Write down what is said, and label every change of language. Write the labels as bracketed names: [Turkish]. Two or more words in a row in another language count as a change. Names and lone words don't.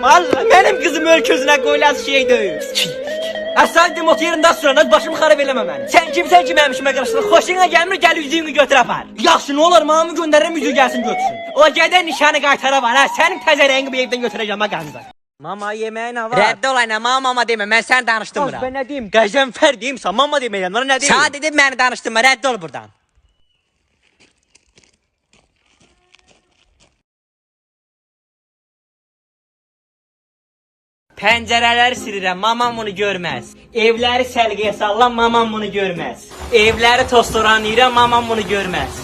[Azerbaijani] Allah, mənim qızım ölközünə qoyulaz şey deyil. Sadəcə motorunda sonra başımı xarab eləmə məni. Sən kimsən ki, mənim işimə qarışdın? Xoşuna gəlmir, gəl üzüyünü götür apar. Yaxşı, nə olar, mamamı göndərirəm, üzüyü gəlsin götürsün. O gədə nişanı qaytara var, sənin təzə rəngi bir evdən götürəcəm, qanca. Mama yeməyin ha var. Rədd ol ayna, mama demə, mən səni danışdırmıram. [Turkish] Ben ne diyeyim? [Azerbaijani] Qəzənfər deyimsən, mama deməyəm, [Turkish] bana ne diyeyim? [Azerbaijani] Sağ dedim məni danışdırma, rədd ol buradan. Pəncərələri silirəm, mamam bunu görməz. Evləri səlqəyə sallam, mamam bunu görməz. Evləri tostoranlayıram, mamam bunu görməz.